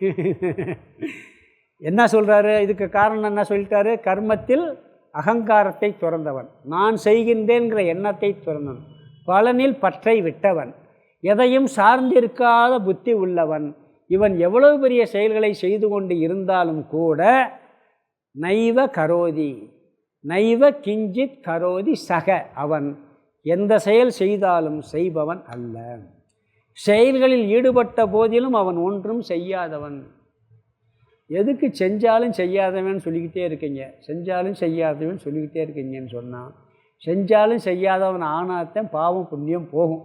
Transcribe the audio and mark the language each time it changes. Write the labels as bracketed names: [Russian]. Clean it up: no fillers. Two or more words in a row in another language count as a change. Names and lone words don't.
[Tamil] என்ன சொல்கிறாரு? இதுக்கு காரணம் என்ன சொல்லிட்டாரு? கர்மத்தில் அகங்காரத்தை துறந்தவன், நான் செய்கின்றேங்கிற எண்ணத்தை துறந்தவன், பலனில் பற்றை விட்டவன், எதையும் சார்ந்திருக்காத புத்தி உள்ளவன். இவன் எவ்வளவு பெரிய செயல்களை செய்து கொண்டு இருந்தாலும் கூட [Sanskrit] नैव करोति, नैव किञ्चित् करोति सः, [Tamil] அவன் எந்த செயல் செய்தாலும் செய்பவன் அல்ல. செயல்களில் ஈடுபட்ட போதிலும் அவன் ஒன்றும் செய்யாதவன். எதுக்கு செஞ்சாலும் செய்யாதவன் சொல்லிக்கிட்டே இருக்கீங்க, செஞ்சாலும் செய்யாதவன் சொல்லிக்கிட்டே இருக்கீங்கன்னு சொன்னான். செஞ்சாலும் செய்யாதவன் ஆனாத்தான் பாவம் புண்ணியம் போகும்.